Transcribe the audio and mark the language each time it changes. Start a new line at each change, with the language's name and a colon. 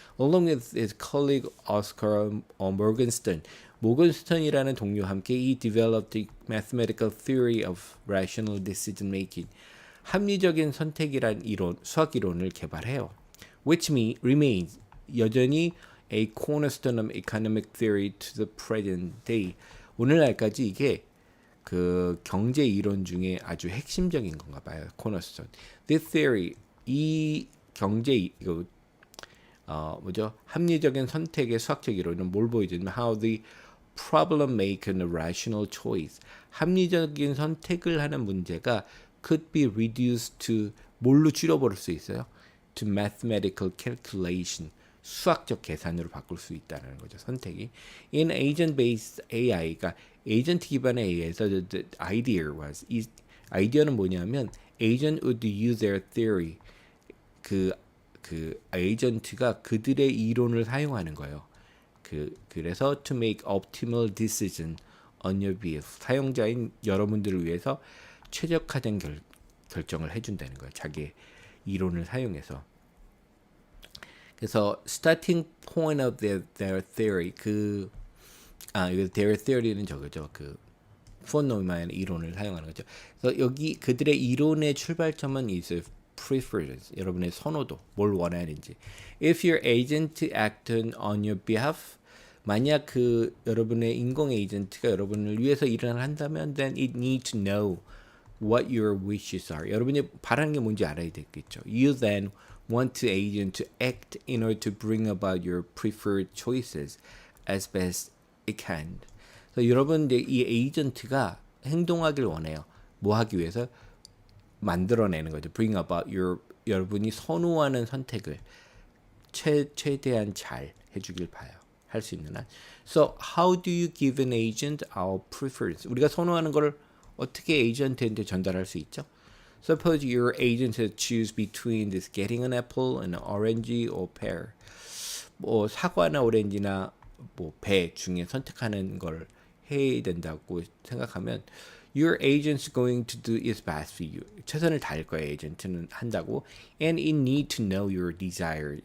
English: Along with his colleague Oscar Morgenstern,
Korean: 모건스턴이라는 동료와 함께
English: he developed the mathematical theory of rational decision making.
Korean: 합리적인 선택이란 이론, 수학 이론을 개발해요.
English: Which remains
Korean: 여전히
English: a cornerstone of economic theory to the present day.
Korean: 오늘날까지 이게 그 경제 이론 중에 아주 핵심적인 건가 봐요. cornerstone.
English: This theory,
Korean: 이 경제 이거 합리적인 선택의 수학적 이론은 뭘 보여주냐면
English: how the problem make a rational choice.
Korean: 합리적인 선택을 하는 문제가
English: could be reduced to
Korean: 뭘로 줄여버릴 수 있어요?
English: To mathematical calculation.
Korean: 수학적 계산으로 바꿀 수 있다는 거죠. 선택이.
English: In agent-based AI가
Korean: 에이전트 기반의 AI에서
English: the idea was,
Korean: 이 아이디어는 뭐냐면
English: agent would use their theory.
Korean: 그 에이전트가 그들의 이론을 사용하는 거예요. 그래서
English: to make optimal decision on your behalf.
Korean: 사용자인 여러분들을 위해서 최적화된 결정을 해준다는 거예요. 자기의 이론을 사용해서.
English: 그래서 starting point of their theory 이거 their theory는 저거죠.
Korean: 폰 노이만의 이론을 사용하는 거죠. 그래서 여기 그들의 이론의 출발점은 있어요. preference, 여러분의 선호도, 뭘 원하는지.
English: If your agent acted on your behalf,
Korean: 만약 여러분의 인공 에이전트가 여러분을 위해서 일을 한다면,
English: then it needs to know what your wishes are.
Korean: 여러분이 바라는 게 뭔지 알아야 되겠죠.
English: You then want the agent to act in order to bring about your preferred choices as best it can.
Korean: 그래서 여러분 이 에이전트가 행동하길 원해요. 뭐 하기 위해서? 만들어내는 거죠.
English: Bring about
Korean: 여러분이 선호하는 선택을 최대한 잘 해주길 봐요. 할 수 있는 한.
English: So how do you give an agent our preference?
Korean: 우리가 선호하는 걸 어떻게 에이전트한테 전달할 수 있죠?
English: Suppose your agent choose between this getting an apple, an orange, or pear.
Korean: 뭐 사과나 오렌지나 뭐 배 중에 선택하는 걸 해야 된다고 생각하면
English: your agent's going to do its best for you.
Korean: 최선을 다할 거예요. 에이전트는 한다고.
English: And it need to know your desire.